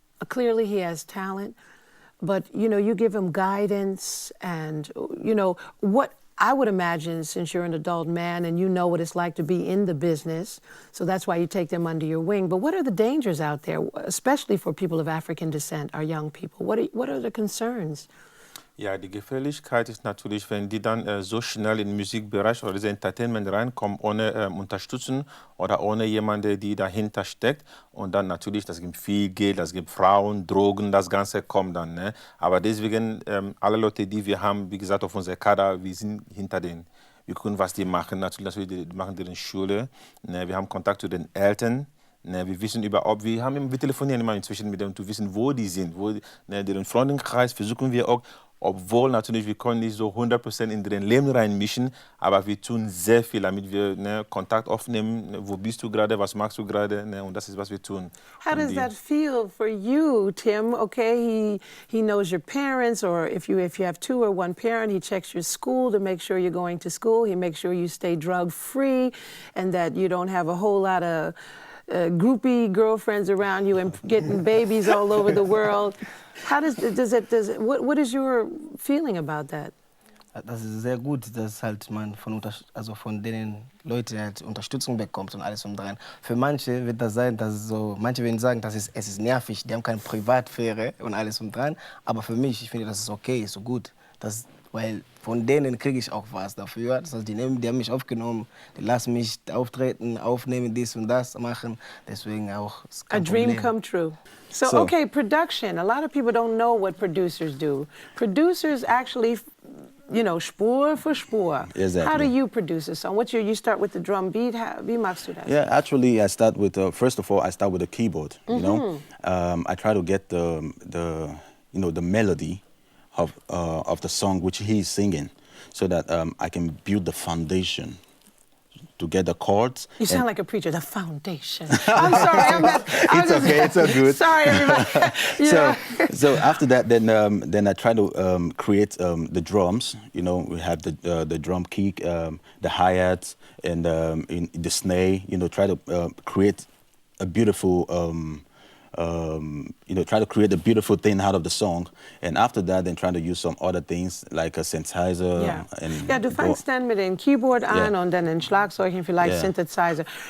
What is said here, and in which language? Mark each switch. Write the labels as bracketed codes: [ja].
[en] Clearly he has talent, but, you give him guidance and, what I would imagine, since you're an adult man and you know what it's like to be in the business, so that's why you take them under your wing. But what are the dangers out there, especially for people of African descent, our young people? What are the concerns? [de] Ja, die Gefährlichkeit ist natürlich, wenn die dann so schnell in den Musikbereich oder das Entertainment reinkommen, ohne Unterstützung oder ohne jemanden, der dahinter steckt. Und dann natürlich, das gibt viel Geld, das gibt Frauen, Drogen, das Ganze kommt dann. Ne? Aber deswegen, alle Leute, die wir haben, wie gesagt, auf unserer Kader, wir sind hinter denen. Wir gucken, was die machen. Natürlich die machen die in Schule. Ne? Wir haben Kontakt zu den Eltern. Ne, wir wissen wir telefonieren immer inzwischen mit dem, zu wissen, wo die sind, deren Freundeskreis versuchen wir auch obwohl natürlich wir können nicht so 100% in den Leben reinmischen, aber wir tun sehr viel, damit wir Kontakt aufnehmen. Wo bist du gerade, was machst du gerade? Und das ist, was wir tun. [en] How does that feel for you, Tim? Okay, he knows your parents, or if you have two or one parent, he checks your school to make sure you're going to school. He makes sure you stay drug-free and that you don't have a whole lot of groupie girlfriends around you and getting babies all over the world. How what is your feeling about that? [de] Das ist sehr gut, dass halt man von den Leuten halt Unterstützung bekommt und alles dran. Für manche wird das sein, dass manche werden sagen, es ist nervig, die haben keine Privatsphäre und alles dran. Aber für mich, ich finde, das ist okay, ist so gut. Weil von denen kriege ich auch was dafür. Das heißt, die haben mich aufgenommen, die lassen mich auftreten, aufnehmen, dies und das machen. Deswegen auch. [en] A dream come true. So, okay, production. A lot of people don't know what producers do. Producers actually, [de] Spur für Spur. [en] Exactly. How do you produce a song? You start with the drum beat? [de] Wie machst du das? [en] Yeah, actually, I start with first of all, I start with the keyboard. You know, I try to get the melody of the song which he's singing, so that I can build the foundation to get the chords. You sound like a preacher. The foundation. I'm sorry. It's all good. Sorry, everybody. So after that, then I try to create the drums. You know, we have the drum kick, the hi-hats, and in the snare. You know, try to create a beautiful. Try to create a beautiful thing out of the song, and after that, then try to use some other things like a synthesizer. [de] Ja, du fängst dann mit dem Keyboard an und dann den Schlagzeug und vielleicht Synthesizer.